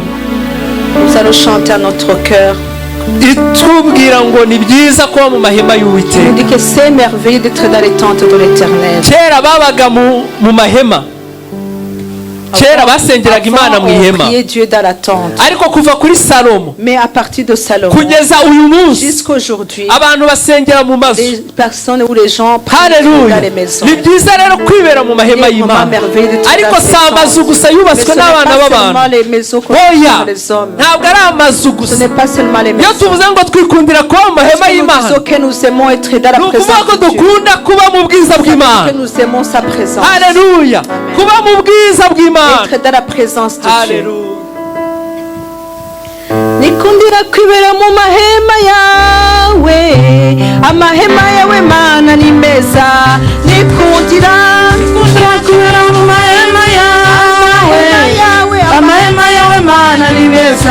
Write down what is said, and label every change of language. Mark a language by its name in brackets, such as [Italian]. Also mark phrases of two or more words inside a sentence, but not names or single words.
[French] Nous allons chanter à notre cœur. [Kinyarwanda] itubwira ngo ni byiza kuba mu mahema [French] Il nous [Kinyarwanda] y'Uwiteka. [French] dit que c'est merveilleux d'être dans les tentes de l'Éternel. [Kinyarwanda] Kera babaga mu mahema, kera basengeraga Imana mu [French] Avant, on [Kinyarwanda] ihema, [French] priait Dieu dans la tente. [Kinyarwanda] ariko kuva kuri Salomo [French] Mais à partir de Salomon, [Kinyarwanda] kugeza uyu munsi [French] jusqu'aujourd'hui, [Kinyarwanda] abantu basengera mu mazu. [French] les personnes ou les gens prient [Kinyarwanda] Haleluya. [French] dans les maisons. [Kinyarwanda] Ni byiza rero kwibera mu mahema [French] Il est vraiment [Kinyarwanda] y'Imana, [French] merveilleux d'être [Kinyarwanda] ariko [French] dans [Kinyarwanda] si [French] ces [Kinyarwanda] amazu [French] tentes. [Kinyarwanda] gusa [French] Mais [Kinyarwanda] yubatswe [French] ce n'est [Kinyarwanda] n'abana [French] pas seulement [Kinyarwanda] b'abantu. [French] les maisons construites [Kinyarwanda] Oya, [French] par les hommes. [Kinyarwanda] ntabwo ari amazu [French] Ce [Kinyarwanda] gusa. [French] n'est pas seulement les [Kinyarwanda] Iyo [French] maisons. [Kinyarwanda] tuvuze ngo twikundira kuba mu mahema [French] Lorsque nous [Kinyarwanda] y'Imana, [French] disons que nous aimons être dans la [Kinyarwanda] ni ukuvuga ko [French] présence de Dieu, [Kinyarwanda] dukunda kuba mu bwiza [French] ça veut dire [Kinyarwanda] bw'Imana. [French] que nous aimons sa présence. [Kinyarwanda] Haleluya, kuba mu bwiza bw'Imana. [French] Être dans la présence de Dieu. [Kinyarwanda] Haleluya. Nikundira kwibera mu mahema yawe, amahema yawe Mana ni meza. Nikundira kwibera mu mahema yawe, amahema yawe Mana ni meza.